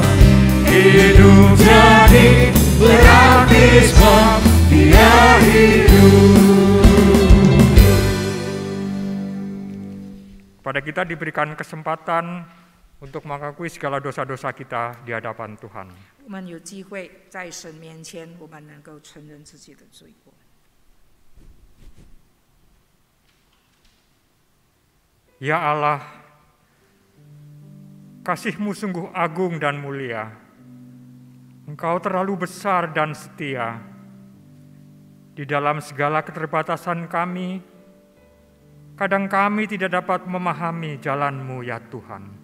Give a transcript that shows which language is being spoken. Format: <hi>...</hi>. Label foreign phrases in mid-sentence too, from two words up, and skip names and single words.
<id>Hidup jadi berarti sebab Dia hidup. Pada kita diberikan kesempatan untuk mengakui segala dosa-dosa kita di hadapan Tuhan.</id> <zh>我们有机会在神面前，我们能够承认自己的罪过。</zh> <id>Ya Allah, kasih-Mu sungguh agung dan mulia. Engkau terlalu besar dan setia. Di dalam segala keterbatasan kami, kadang kami tidak dapat memahami jalan-Mu ya Tuhan.</id>